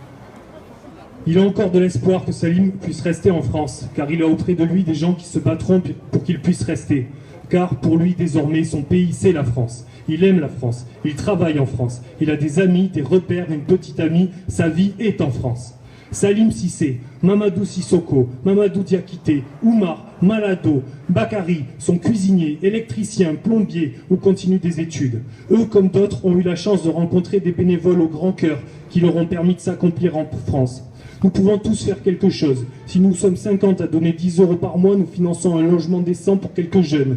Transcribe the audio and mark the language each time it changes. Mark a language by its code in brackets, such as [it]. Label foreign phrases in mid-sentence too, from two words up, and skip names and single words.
[fr] Il a encore de l'espoir que Salim puisse rester en France, car il a auprès de lui des gens qui se battront pour qu'il puisse rester. Car pour lui, désormais, son pays, c'est la France. Il aime la France, il travaille en France, il a des amis, des repères, une petite amie, sa vie est en France. Salim Cissé, Mamadou Sissoko, Mamadou Diakité, Oumar, Malado, Bakary sont cuisiniers, électriciens, plombiers ou continuent des études. Eux, comme d'autres, ont eu la chance de rencontrer des bénévoles au grand cœur qui leur ont permis de s'accomplir en France. Nous pouvons tous faire quelque chose. Si nous sommes 50 à donner 10 € par mois, nous finançons un logement décent pour quelques jeunes.